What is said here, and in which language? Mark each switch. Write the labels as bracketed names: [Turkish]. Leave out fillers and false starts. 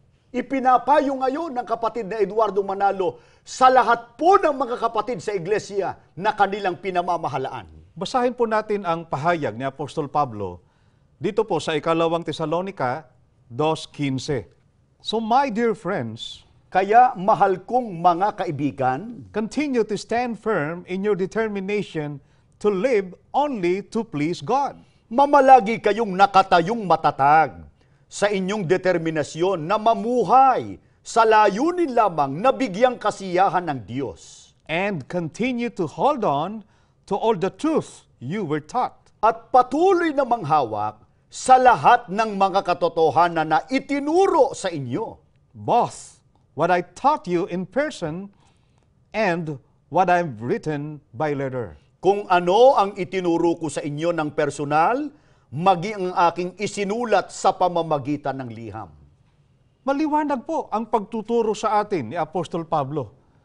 [Filipino] Ipinapayo ngayon ng kapatid na Eduardo Manalo sa lahat po ng mga kapatid sa Iglesia na kanilang pinamamahalaan. Basahin po natin ang pahayag ni Apostol Pablo dito po sa ikalawang Tesalonica 2:15. [English] So my dear friends, [Filipino] Kaya mahal kong mga kaibigan, [English] continue to stand firm in your determination to live only to please God. [Filipino] mamalagi kayong nakatayong matatag sa inyong determinasyon na mamuhay sa layunin lamang na bigyang kasiyahan ng Diyos. [English] And continue to hold on to all the truth you were taught. [Filipino] At patuloy na manghawak sa lahat ng mga katotohanan na itinuro sa inyo. [English] Both what I taught you in person and what I've written by letter. [Filipino] Kung ano ang itinuro ko sa inyo ng personal, maging ang aking isinulat sa pamamagitan ng liham. Maliwanag po ang pagtuturo sa atin ni Apostol Pablo.